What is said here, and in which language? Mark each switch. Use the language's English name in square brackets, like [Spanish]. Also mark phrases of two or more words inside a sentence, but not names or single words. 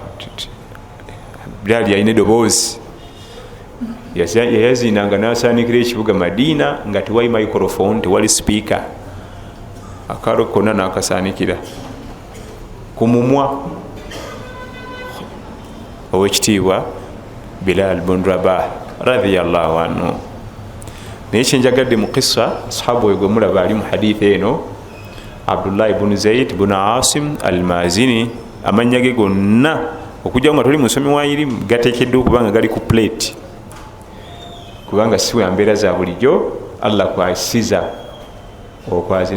[Ganda] Bilaali yalina eddoboozi yayazinanga nasanikira ekibuga Madiina nga tewali microphone tewali speaker akalo konna nakasanikira ku mumwa owekitiibwa Bilaal bin Rabah [Arabic] رضي الله عنه. [Ganda] Naye kyenjagadde mu kissa sahabu oyo gwe mulaba ali mu hadithi eno Abdullah ibn Zayd ibn Asim al-Mazini, amannya ge gonna okujja nga toli musomi wa irimu gateekeddwa okubanga gali ku plate kubanga siwe ambeera za bulijjo Allah kwasiza okwazina.